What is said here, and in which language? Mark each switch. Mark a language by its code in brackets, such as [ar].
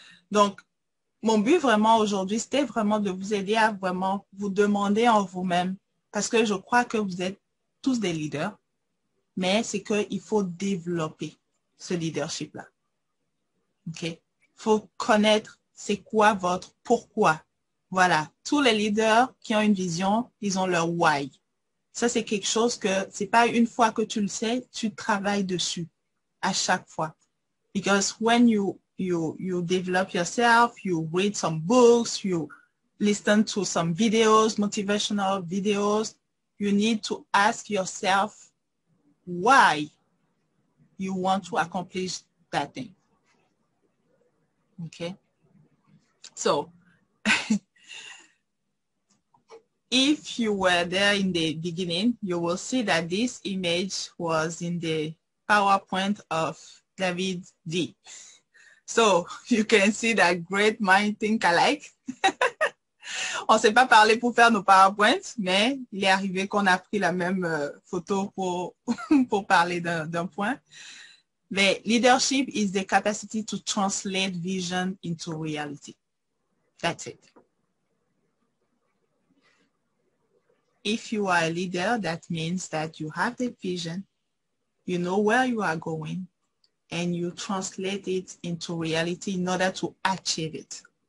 [fr] Donc, mon but vraiment aujourd'hui, c'était vraiment de vous aider à vraiment vous demander en vous-même, parce que je crois que vous êtes tous des leaders, mais c'est qu'il faut développer ce leadership-là. OK? Il faut connaître c'est quoi votre pourquoi. Voilà. Tous les leaders qui ont une vision, ils ont leur why. Ça, c'est quelque chose que c'est pas une fois que tu le sais, tu travailles dessus à chaque fois. [en] Because when you develop yourself, you read some books, you listen to some videos, motivational videos, you need to ask yourself why you want to accomplish that thing. Okay? So, if you were there in the beginning, you will see that this image was in the PowerPoint of David D. So, you can see that great mind think alike. [fr] On ne s'est pas parlé pour faire nos PowerPoints, mais il est arrivé qu'on a pris la même photo pour, pour parler d'un point. [en] Mais leadership is the capacity to translate vision into reality. That's it. If you are a leader, that means that you have the vision, you know where you are going, and you translate it into reality in order to achieve it.